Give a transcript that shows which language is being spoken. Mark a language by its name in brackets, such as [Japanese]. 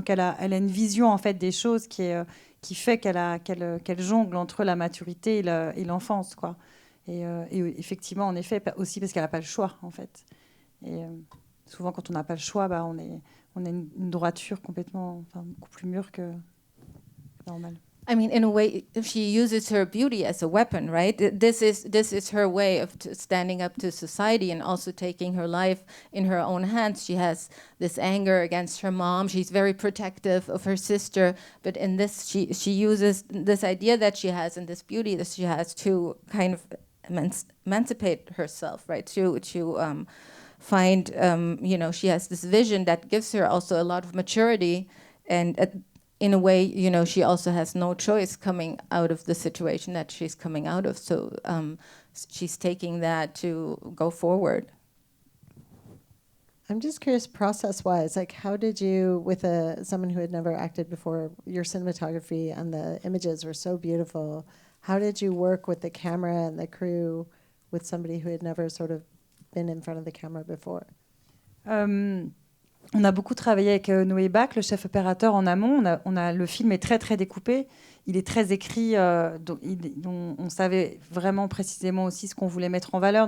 [French] Donc, elle a une vision, en fait, des choses qui fait qu'elle jongle entre la maturité et l'enfance, quoi. Et effectivement, en effet, aussi parce qu'elle n'a pas le choix, en fait. Et souvent, quand on n'a pas le choix, on a une droiture complètement, beaucoup plus mûre que normale. [English] I mean, in a way, she uses her beauty as a weapon, right? This is her way of standing up to society and also taking her life in her own hands. She has this anger against her mom. She's very protective of her sister. But in this, she uses this idea that she has and this beauty that she has to kind of emancipate herself, right? To find, you know, she has this vision that gives her also a lot of maturity, and in a way, you know, she also has no choice coming out of the situation that she's coming out of. So she's taking that to go forward. I'm just curious, process-wise, like how did you, with someone who had never acted before, your cinematography and the images were so beautiful, how did you work with the camera and the crew with somebody who had never sort of been in front of the camera before? [French] On a beaucoup travaillé avec Noé Bach, le chef opérateur, en amont. Le film est très, très découpé. Il est très écrit. Donc on savait vraiment précisément aussi ce qu'on voulait mettre en valeur.